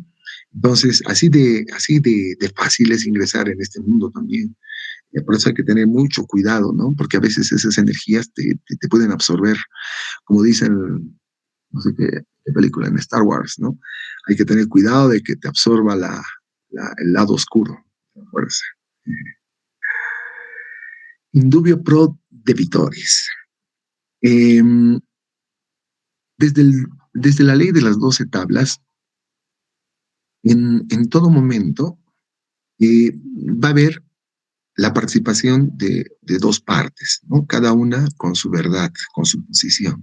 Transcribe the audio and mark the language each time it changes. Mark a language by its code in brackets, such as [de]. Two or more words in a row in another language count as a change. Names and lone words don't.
[es] Entonces, así de fácil es ingresar en este mundo también. Y por eso hay que tener mucho cuidado, ¿no? Porque a veces esas energías te pueden absorber, como dicen, no sé qué película, en Star Wars, ¿no? Hay que tener cuidado de que te absorba el lado oscuro. Acuérdense. [la] Indubio pro debitoris. [es] Eh, desde la ley de las 12 tablas, en todo momento va a haber la participación de dos partes, ¿no? Cada una con su verdad, con su posición.